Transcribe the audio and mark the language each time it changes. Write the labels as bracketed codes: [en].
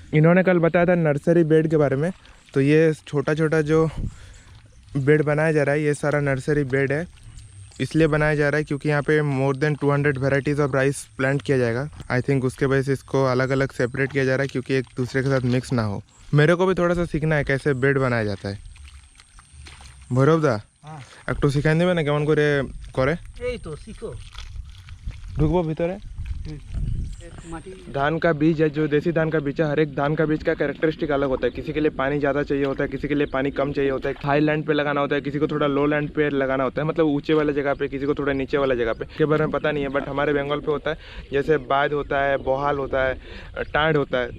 [hi] इन्होंने कल बताया था नर्सरी बेड के बारे में, तो ये छोटा छोटा जो बेड बनाया जा रहा है ये सारा नर्सरी बेड है। इसलिए बनाया जा रहा है क्योंकि यहाँ पे more than 200 varieties of rice plant किया जाएगा। आई थिंक उसके वजह से इसको अलग अलग सेपरेट किया जा रहा है क्योंकि एक दूसरे के साथ मिक्स ना हो। मेरे को भी थोड़ा सा सीखना है कैसे बेड बनाया जाता है। [bn] भैरव दा একটু শিখাই দেবে না কেমন করে করে? এই তো শিখো। ঢুকবো ভিতরে। [hi] धान का बीज है, जो देसी धान का बीज है, हर एक धान का बीज का कैरेक्टरिस्टिक अलग होता है। किसी के लिए पानी ज़्यादा चाहिए होता है, किसी के लिए पानी कम चाहिए होता है। हाई लैंड पे लगाना होता है, किसी को थोड़ा लो लैंड पे लगाना होता है, मतलब ऊंचे वाले जगह पे, किसी को थोड़ा नीचे वाला जगह पे। के बारे में पता नहीं है बट हमारे बंगाल पे होता है, जैसे बाद होता है, बोहाल होता है, टाँड होता है।